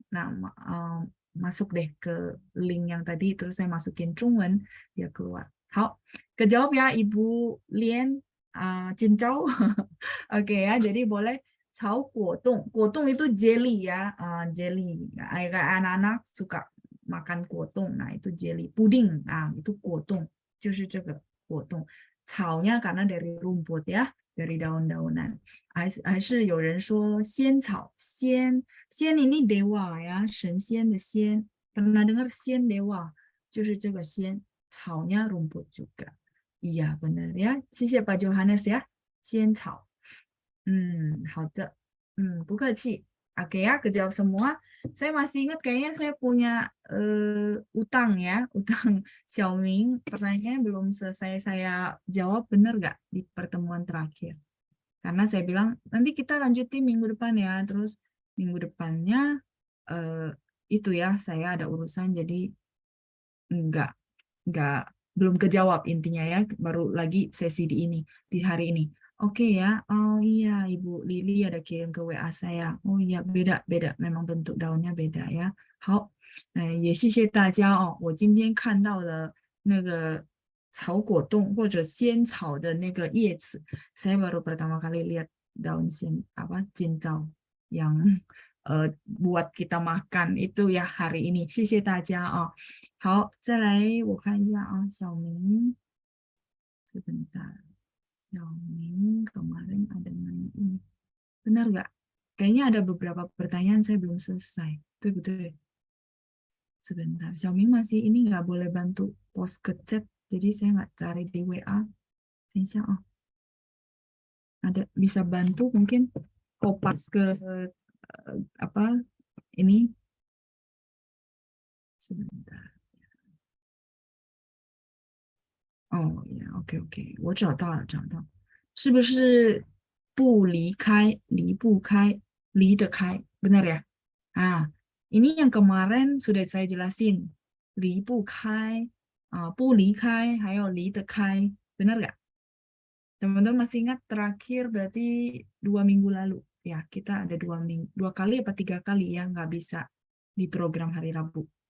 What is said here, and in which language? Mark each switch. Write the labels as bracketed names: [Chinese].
[Indonesian] Nah, masuk deh ke link yang tadi. Terus saya masukin Zhongwen, dia keluar. 好, kejawab ya Ibu Lien, cincau. Oke ya, jadi boleh [Chinese] 炒果冻. 果冻 [Indonesian] itu jelly ya, jelly. Kayak anak-anak suka makan 果冻, nah itu jelly. Puding, nah itu [Chinese] 果冻, 就是这个果冻. [Indonesian] 草nya karena dari rumput ya, dari daun-daunan. [Chinese] 还是有人说仙草, 仙 [Indonesian] ini dewa ya, [Chinese] 神仙的仙. [Indonesian] Pernah dengar 仙 dewa? [Chinese] 就是这个仙, [Indonesian] 草nya rumput juga. Iya benar ya. 谢谢 Pak Johannes ya. [Chinese] 仙草.好的.不客气. [Indonesian] Oke ya, kejawab semua. Saya masih ingat kayaknya saya punya utang ya, utang Xiaoming. Pertanyaannya belum selesai saya jawab, benar nggak di pertemuan terakhir? Karena saya bilang nanti kita lanjutin minggu depan ya. Terus minggu depannya itu ya saya ada urusan jadi nggak belum kejawab intinya ya. Baru lagi sesi di hari ini. Oke ya, oh iya Ibu Lili ada kirim ke WA saya. Oh iya beda memang bentuk daunnya beda ya. [Chinese] 好，也谢谢大家哦。我今天看到了那个草果冻或者仙草的那个叶子， [Indonesian] saya baru pertama kali lihat daun cincau yang buat kita makan itu ya hari ini. [Chinese] 谢谢大家啊。好，再来我看一下啊，小明。 [Indonesian] Sebentar. Xiaoming kemarin ada nanya ini. Benar nggak? Kayaknya ada beberapa pertanyaan saya belum selesai. Betul-betul. Sebentar. Xiaoming masih ini nggak boleh bantu post ke chat. Jadi saya nggak cari di WA. Insya Allah. Ada bisa bantu mungkin kopas ke apa ini sebentar. [Chinese] 哦呀，OK，我找到，是不是不离开，离不开，离得开， [Indonesian] benar ya? Ah, ini yang kemarin sudah saya jelasin, [Chinese] 离不开, 不离开, 还有离得开, [Indonesian] benar nggak? Teman-teman masih ingat terakhir berarti 2 minggu lalu, ya kita ada 2 minggu, 2 kali apa 3 kali ya nggak bisa di program hari Rabu.